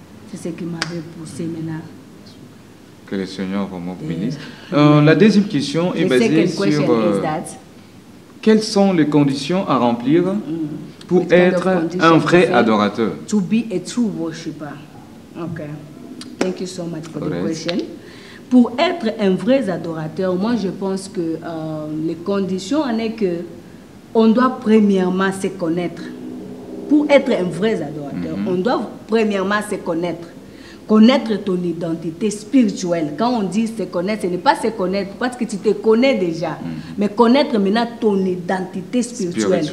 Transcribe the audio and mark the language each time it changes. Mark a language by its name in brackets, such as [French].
[French] C'est ce qui m'avait poussé maintenant. Que le Seigneur vraiment bénisse. La deuxième question est basée sur quelles sont les conditions à remplir pour être un vrai adorateur. [English] To be a true worshiper. Okay. Thank you so much for the question. [French] Pour être un vrai adorateur, moi je pense que les conditions en est que on doit premièrement se connaître. Pour être un vrai adorateur, on doit premièrement se connaître. Connaître ton identité spirituelle. Quand on dit se connaître, ce n'est pas se connaître parce que tu te connais déjà, mais connaître maintenant ton identité spirituelle.